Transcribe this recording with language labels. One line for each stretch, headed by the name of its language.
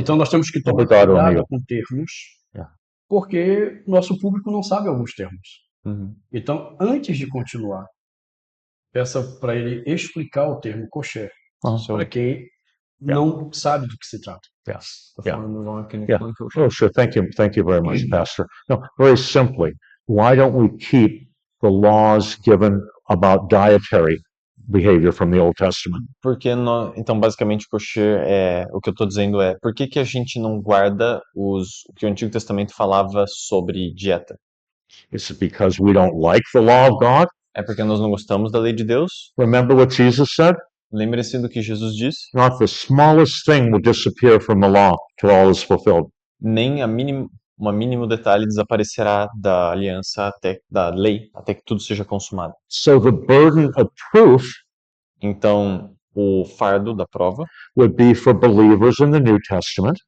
Portuguese: então nós temos que tomar Obrigado, cuidado amigo. com termos, Yeah. porque nosso público não sabe alguns termos. Uhum. Então, antes de continuar, peça para ele explicar o termo kosher para quem não sabe do que se trata.
English: Yeah. Yeah. Oh, sure. Thank you very much, Pastor. No, very simply, why don't we keep the laws given about dietary behavior from the Old Testament?
Portuguese: Porque então, basicamente, kosher o que eu estou dizendo é por que a gente não guarda o que o Antigo Testamento falava sobre dieta?
English: Is it because we don't like the law of God?
Portuguese: É porque nós não gostamos da lei de Deus?
English: Remember what Jesus said?
Portuguese: Lembre-se do que Jesus disse.
English: Not the smallest thing will disappear from the law till all is fulfilled.
Portuguese: Nem um mínimo detalhe desaparecerá da aliança da lei até que tudo seja consumado.
English: So the burden of proof
Portuguese: Então, o fardo da prova
English: would be for believers in the New Testament